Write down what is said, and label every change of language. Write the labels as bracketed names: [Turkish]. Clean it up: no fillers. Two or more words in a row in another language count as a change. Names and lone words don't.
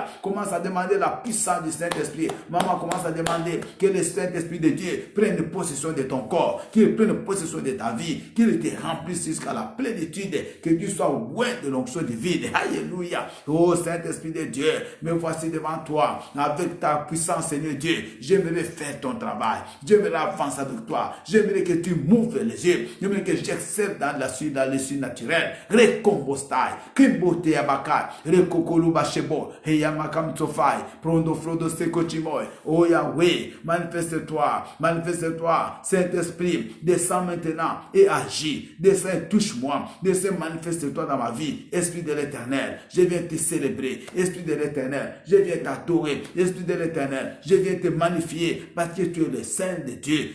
[French] Commence à demander la puissance du Saint-Esprit. Maman commence à demander que le Saint-Esprit de Dieu prenne possession de ton corps, qu'il prenne possession de ta vie, qu'il te remplisse jusqu'à la plénitude, que tu sois loin de l'onction divine. Alléluia. Oh Saint-Esprit de Dieu, me voici devant toi avec ta puissance, Seigneur Dieu. J'aimerais faire ton travail. J'aimerais avancer avec toi. J'aimerais que tu m'ouvres les yeux. J'aimerais que j'excelle dans le surnaturel. Recombostai, Kimbote Abaka, Rekokolu Bashebo, Heyamakam Tsofai, Prondo Frodo Sekochimoy. Oh Yahweh, manifeste-toi, manifeste-toi. Saint-Esprit, descends maintenant et agis. Descends et touche-moi. Descends, manifeste-toi dans ma vie. Esprit de l'Éternel, je viens te célébrer. Esprit de l'Éternel, je viens t'adorer. Esprit de l'Éternel, je viens te magnifier parce que tu es le Saint de Dieu.